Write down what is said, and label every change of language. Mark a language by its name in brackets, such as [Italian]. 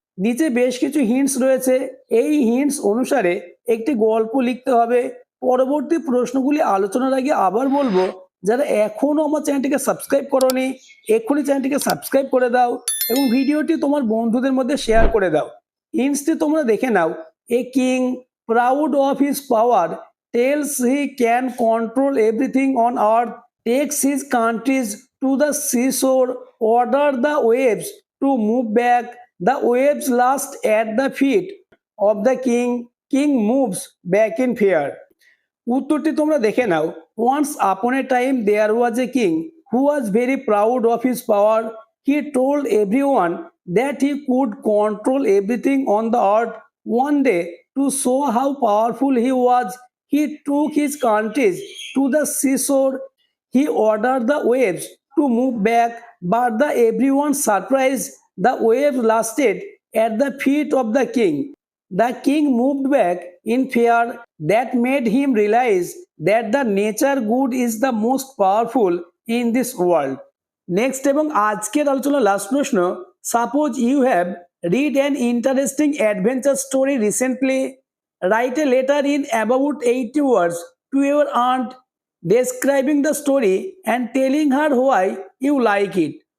[Bangla] নিচে বেশ কিছু হিন্টস রয়েছে, এই হিন্টস অনুসারে একটি গল্প লিখতে হবে। পরবর্তী প্রশ্নগুলি আলোচনার আগে আবার বলবো, যারা এখনো আমার চ্যানেলটিকে সাবস্ক্রাইব করোনি এক্ষুনি চ্যানেলটিকে সাবস্ক্রাইব করে দাও এবং ভিডিওটি তোমার বন্ধুদের মধ্যে শেয়ার করে দাও। হিন্টসটি তোমরা দেখে নাও। [English] A king proud of his power tells he can control everything on earth, takes his countries to the seashore, order the waves to move back, the waves last at the feet of the king, king moves back in fear। [Bangla] উত্তরটি তোমরা দেখে নাও। [English] Once upon a time there was a king who was very proud of his power. He told everyone that he could control everything on the earth. One day, to show how powerful he was, he took his countries to the seashore. He ordered the waves to move back, but the everyone's surprise, the waves lasted at the feet of the king. The king moved back in fear. That made him realize that the nature good is the most powerful in this world. Next [Bangla] এবং আজকের আলোচনা [English] Last প্রশ্ন, suppose you have read an interesting adventure story recently, write a letter in about 80 words to your aunt describing the story and telling her why you like it.